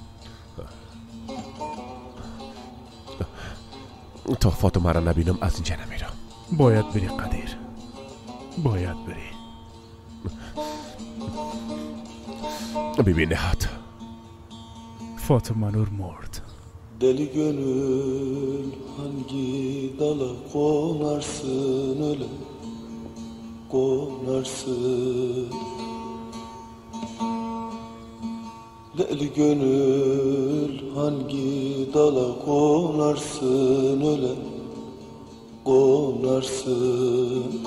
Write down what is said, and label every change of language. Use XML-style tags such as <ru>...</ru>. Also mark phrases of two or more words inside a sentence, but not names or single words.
<fa>تا فاطمه را نبینم از اینجا نمیرم. باید بری قدیر، باید بری. ببین نهاد، فاطمه نور مرد.</fa> <tr>Deli gönül hangi dala konarsın öyle konarsın. Deli gönül hangi dala konarsın öyle konarsın.</tr>